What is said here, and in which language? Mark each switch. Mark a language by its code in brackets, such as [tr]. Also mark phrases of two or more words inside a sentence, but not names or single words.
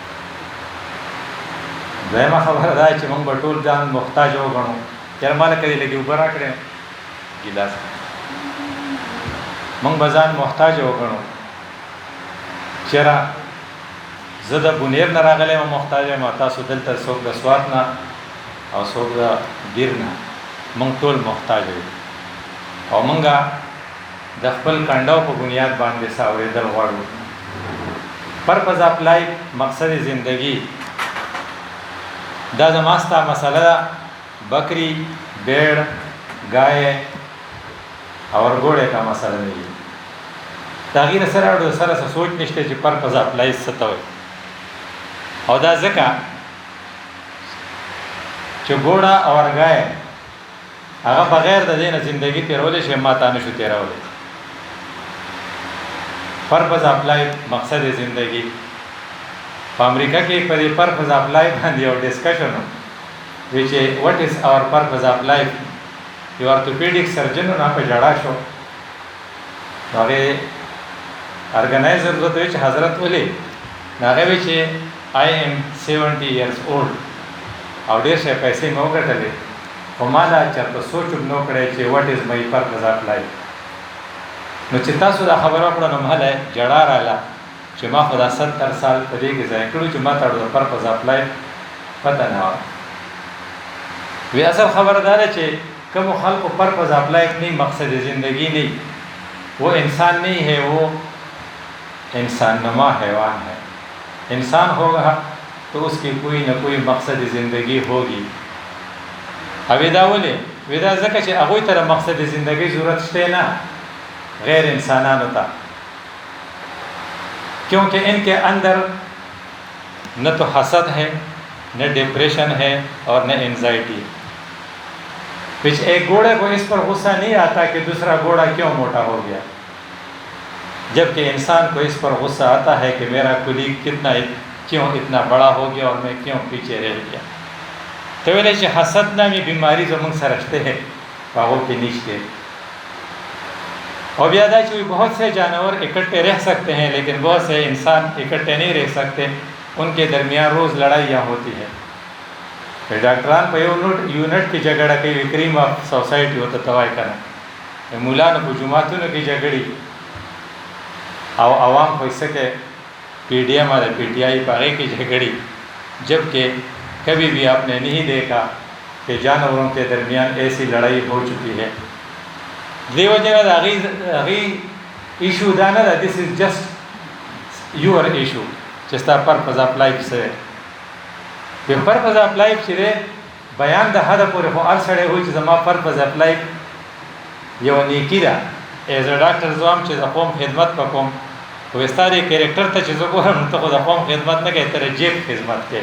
[ps] دویمه خبره دا چې موږ به ټول ځان محتاج وګڼو چېرې ما لکه دې لږې اوبه راکړې ګیلاس موږ به ځان محتاج وګڼو چېرې زه د بونیر نه راغلی یم محتاج یم تاسو دلته څوک د سوات نه او څوک د ګیر نه موږ ټول محتاج یو او موږ د خپل کنډو په بنیاد باندې څه اورېدل غواړو. [en] purpose of life [ur] مقصد زندگی [ps] دا زما ستا مسله ده [ur] بکری بیڑ گائے اور گھوڑے کا مسله [ps] نه وي د هغې نه سره اړو سره څه سوچ نشته چې [en] purpose of life [ps] څه ته وایي او دا ځکه چې ګوړه اور گائے هغه بغیر د دې نه زندگی تیرولی شي ما تا نشو تیرولی. [en] purpose of life [ur] مقصد زندگی [ps] په امریکا کې په دې [en] purpose of life [ps] باندې یو ډسکشن و چې [en] what is our purpose of life [ps] یو ارتوپیډیک سرجن نه په جړا شو هغې ارګنایزر ورته وایي چې حضرت ولې هغه وایي چې [en] I am 70 years old [ps] او ډېر شی پیسې مې وګټلې خو ما دا چېرته سوچ هم نه کړی چې [en] what is my purpose of life. [ps] نو چې تاسو دا خبره وکړه نو مهله جړا راغله چې ما خو دا 70 سال په دې کې ضایع کړو چې ما ته د [en] purpose of life [ps] پته نه وه. وی اصل خبر دا ده چې کومو خلقو [en] purpose of life [ur] نہیں مقصد زندگی نہیں وہ انسان نہیں ہے وہ انسان نما حیوان ہے. انسان ہوگا تو اس کی کوئی نہ کوئی مقصد زندگی ہوگی. [ps] ودا ولې ودا ځکه چې هغوی ته د [ur] مقصد زندگی [ps] ضرورت شته نه غیر انسانانو ته [ur] کیونکہ ان کے اندر نہ تو حسد ہے نہ ڈپریشن ہے اور نہ انزائٹی. کچھ ایک گھوڑے کو اس پر غصہ نہیں آتا کہ دوسرا گھوڑا کیوں موٹا ہو گیا جبکہ انسان کو اس پر غصہ آتا ہے کہ میرا کلیگ کیوں اتنا بڑا ہو گیا اور میں کیوں پیچھے رہ گیا. [ps] تو ویلے چې حسد نامی بیماری زموږ سره شته ہے هغو کې نشته. [ur] اور [ps] بیا دا چې [ur] بہت سے جانور اکٹھے رہ سکتے ہیں لیکن بہت سے انسان اکٹھے نہیں رہ سکتے ان کے درمیان روز لڑائیاں ہوتی ہے. [ps] ډاکټران په یو یونټ کې جګړه کوي [en] cream of society [ps] ورته ته وایي که نه مولانو په جوماتونو کې جګړې او عوام په حصه کې پی ڈی ایم اور پی ٹی آئی په هغې کې جګړې [ur] جبکہ کبھی بھی آپ نے نہیں دیکھا کہ جانوروں کے درمیان ایسی لڑائی ہو چکی ہے. [ps] دې وجې نه د هغې ایشو دا نه ده [en] this is just your issue [ps] چې ستا [en] purpose of life [ps] څه دی. د [en] purpose of life [ps] چې دی بیان د حده پورې خو هر سړی وایي چې زما [en] purpose of life [ps] یو نیکي ده. [en] as a doctor [ps] زه وایم چې د قوم خدمت به کوم خو ستا دې کرکټر ته چې زه ګورم ته خو د قوم خدمت نه کوې ته د جیب خدمت کوې.